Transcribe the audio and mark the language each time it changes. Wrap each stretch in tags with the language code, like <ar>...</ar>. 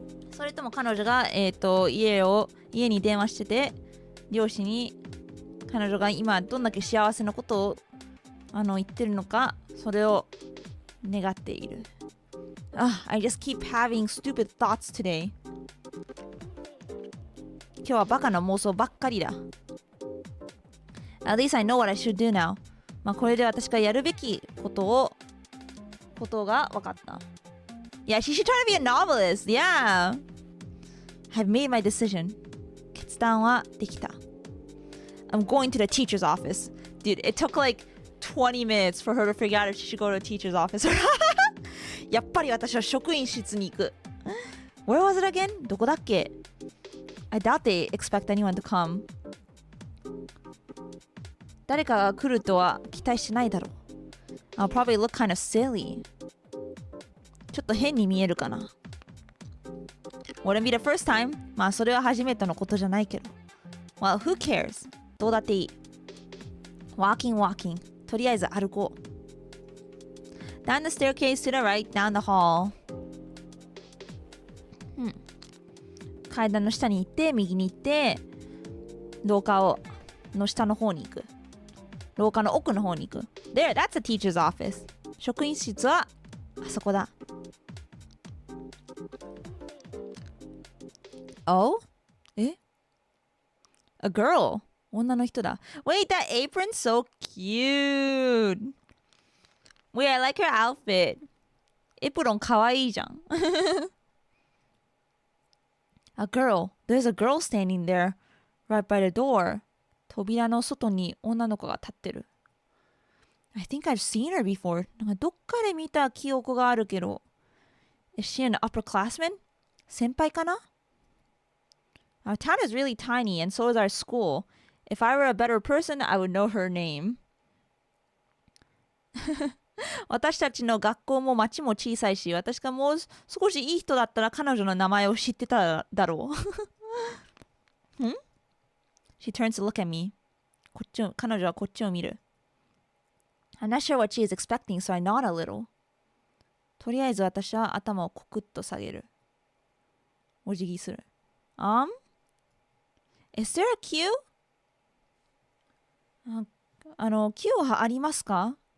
<ja>それとも彼女が家に電話してて両親に彼女が今どんだけ幸せなことを言ってるのかそれを願っている。</ja> <en>I just keep having stupid thoughts today.</en> <ja>今日はバカな妄想ばっかりだ。</ja> <en>At least I know what I should do now.</en> <ja>まあこれで私がやるべきことが分かった。</ja> <en>Yeah, she should try to be a novelist. Yeah. I've made my decision.</en> <ja>決断はできた。</ja> <en>I'm going to the teacher's office. Dude, it took like 20 minutes for her to figure out if she should go to a teacher's office.</en> <ja>やっぱり私は職員室に行く。</ja> <en>Where was it again?</en> <ja>どこだっけ？</ja> <en>I doubt they expect anyone to come.</en> <ja>誰かが来るとは期待しないだろう。</ja> <en>I'll probably look kind of silly.</en> <ja>ちょっと変に見えるかな。</ja> <en>Wouldn't be the first time.</en> <ja>まあそれは初めてのことじゃないけど。</ja> <en>Well, who cares?</en> <ja>どうだっていい。</ja> <en>Walking.</en> <ja>とりあえず歩こう。</ja> <en>Down the staircase to the right, down the hall.</en> <ja>階段の下に行って、右に行って、廊下の下の方に行く。廊下の奥の方に行く。</ja> <en>There, that's a teacher's office.</en> <ja>職員室はあそこだ。</ja> <en>Oh? え A girl.</en> <ja>女の人だ。</ja> <en>Wait, that apron's so cute. Wait, I like her outfit.</en> <ja>エプロンかわいいじゃん。</ja> <en>A girl. There's a girl standing there right by the door.</en> <ja>扉の外に女の子が立ってる。</ja> <en>I think I've seen her before.</en> <ja>なんかどっかで見た記憶があるけど。</ja> <en>Is she an upperclassman?</en> <ja>先輩かな？</ja> <en>Our town is really tiny and so is our school. If I were a better person, I would know her name.</en> <ja>私たちの学校も町も小さいし、私がもう少しいい人だったら彼女の名前を知ってただろう。</ja> <en>She turns to look at me.</en> <ja>彼女はこっちを見る。</ja> <en>I'm not sure what she is expecting, so I nod a little.</en> <ja>とりあえず私は頭をコクッと下げる。お辞儀する。</ja> <en>Is there a queue?</en> <ja>Q はありますか？</ja>